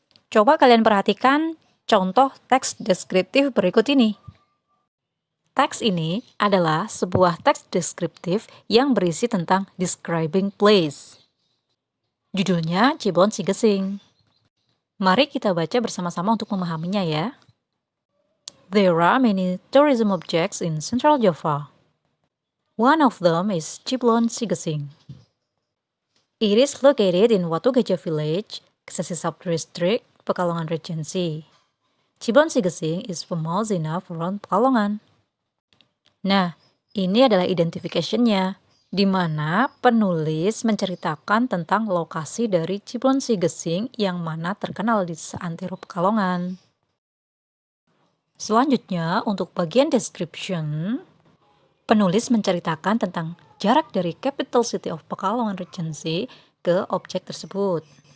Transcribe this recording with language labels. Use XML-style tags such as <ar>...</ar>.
<id>Coba kalian perhatikan contoh teks deskriptif berikut ini. Teks ini adalah sebuah teks deskriptif yang berisi tentang</id> <en>describing place.</en> <id>Judulnya Ciblon Sigesing. Mari kita baca bersama-sama untuk memahaminya ya.</id> <en>There are many tourism objects in Central Java. One of them is Ciblon Sigesing. It is located in Watu Gajah Village, Kesesi Subdistrict, Pekalongan Regency. Ciblon Sigesing is famous enough around Pekalongan.</en> <id>Nah, ini adalah identification-nya, di mana penulis menceritakan tentang lokasi dari Ciblon Sigesing yang mana terkenal di seantero Pekalongan. Selanjutnya, untuk bagian description, penulis menceritakan tentang jarak dari</id> <en>capital city of Pekalongan Regency</en> <id>ke objek tersebut.</id>